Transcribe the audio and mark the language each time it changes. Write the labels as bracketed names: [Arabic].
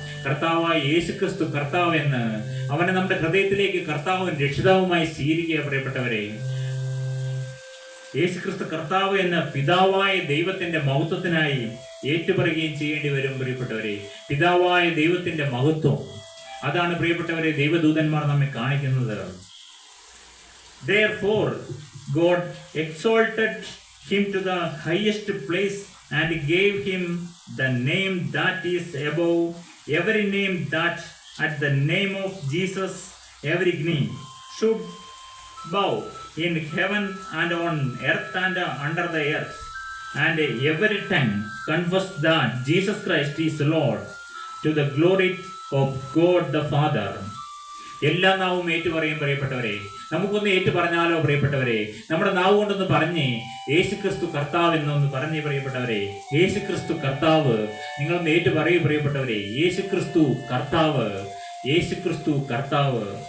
[Malayalam] കർത്താവായ യേശുക്രിസ്തു കർത്താവ് എന്ന് അവനെ നമ്മുടെ ഹൃദയത്തിലേക്ക് കർത്താവും രക്ഷിതാവുമായി സ്വീകരിക്കുക പ്രിയപ്പെട്ടവരെ. യേശുക്രിസ്തു കർത്താവ് എന്ന പിതാവായ ദൈവത്തിന്റെ മഹത്വത്തിനായി ഏറ്റുപറയുകയും ചെയ്യേണ്ടി വരും പ്രിയപ്പെട്ടവരെ. പിതാവായ ദൈവത്തിന്റെ മഹത്വം, അതാണ് പ്രിയപ്പെട്ടവരെ ദൈവദൂതന്മാർ നമ്മെ കാണിക്കുന്നത്. [English] Therefore God exalted him to the highest place and gave him the name that is above every name, that at the name of Jesus every knee should bow in heaven and on earth and under the earth, and every tongue confess that Jesus Christ is Lord, to the glory of God the Father. [Malayalam] എല്ലാ നാവും ഏറ്റുപറയും പ്രിയപ്പെട്ടവരെ. നമുക്കൊന്ന് ഏറ്റു പറഞ്ഞാലോ പ്രിയപ്പെട്ടവരെ? നമ്മുടെ നാവ് കൊണ്ടൊന്ന് പറഞ്ഞേ യേശുക്രിസ്തു കർത്താവ് എന്നൊന്ന് പറഞ്ഞേ പ്രിയപ്പെട്ടവരെ. യേശുക്രിസ്തു കർത്താവ്. നിങ്ങളൊന്ന് ഏറ്റു പറയൂ പ്രിയപ്പെട്ടവരെ. യേശുക്രിസ്തു കർത്താവ്, യേശുക്രിസ്തു കർത്താവ്.